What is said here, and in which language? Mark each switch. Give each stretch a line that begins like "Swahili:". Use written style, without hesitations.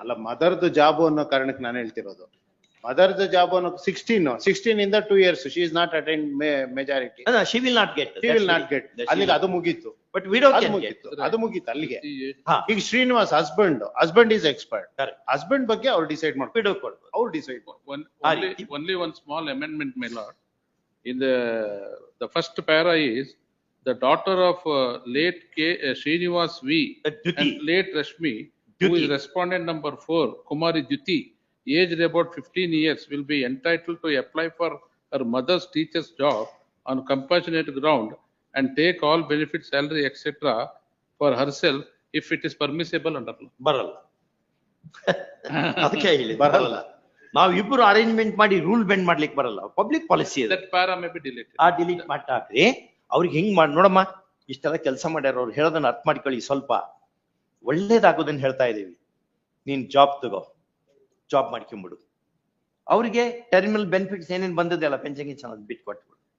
Kannada: ಅಲ್ಲ, ಮದರ್ದು ಜಾಬ್ ಅನ್ನೋ ಕಾರಣಕ್ಕೆ ನಾನು ಹೇಳ್ತಿರೋದು. ಮದರ್ದು ಜಾಬ್ ಅನ್ನೋ 16 ಇಂದ 2 years
English: she is not attend majority, she will not get,
Kannada: ಅಲ್ಲಿಗೆ ಅದು ಮುಗೀತು.
English: but widow
Kannada: ಅದು ಮುಗೀತು ಅಲ್ಲಿಗೆ. ಹಾ. ಈಗ Srinivas
English: husband is expert,
Kannada: husband ಬಗ್ಗೆ ಅವ್ರು ಡಿಸೈಡ್ ಮಾಡ್ತಾರೆ, ವಿಡೋ ಕೊಡ್ಬೋದು. ಅವ್ರು decide
English: Only one small amendment, my lord. In the first para is the daughter of late Srinivas V Duti. and late Rashmi, who Duti. is respondent number 4, Kumari Duti, aged about 15 years, will be entitled to apply for her mother's teacher's job on compassionate ground and take all benefits, salary, etc. for herself if it is permissible under law.
Kannada: ಬರಲ್ಲ. ಅದಕ್ಕೆ ಹೇಳಿ ಬರಲ್ಲ. ನಾವ್ ಇಬ್ರು arrangement ಮಾಡಿ rule bend ಮಾಡ್ಲಿಕ್ಕೆ ಬರಲ್ಲ. Public policy ಇದೆ.
English: That para may be deleted.
Kannada: ಆ ಡಿಲೀಟ್ ಮಾಡ್ತಾಕ್ರಿ. ಅವ್ರಿಗೆ ಹಿಂಗ್ ಮಾಡಿ ನೋಡಮ್ಮ, ಇಷ್ಟೆಲ್ಲ ಕೆಲಸ ಮಾಡ್ಯಾರ ಅವ್ರು, ಹೇಳೋದನ್ನ ಅರ್ಥ ಮಾಡ್ಕೊಳ್ಳಿ, ಸ್ವಲ್ಪ ಒಳ್ಳೇದಾಗೋದನ್ನ ಹೇಳ್ತಾ ಇದೀವಿ. ನೀನ್ ಜಾಬ್ ತಗೋ, ಜಾಬ್ ಮಾಡ್ಕೊಂಬಿಡು. ಅವ್ರಿಗೆ ಟರ್ಮಿನಲ್ ಬೆನಿಫಿಟ್ಸ್ ಏನೇನ್ ಬಂದದೆಲ್ಲ ಪೆನ್ಷನ್ ಗಿನ್ಷನ್ ಬಿಟ್ಟು ಕೊಟ್ಬಿಡು.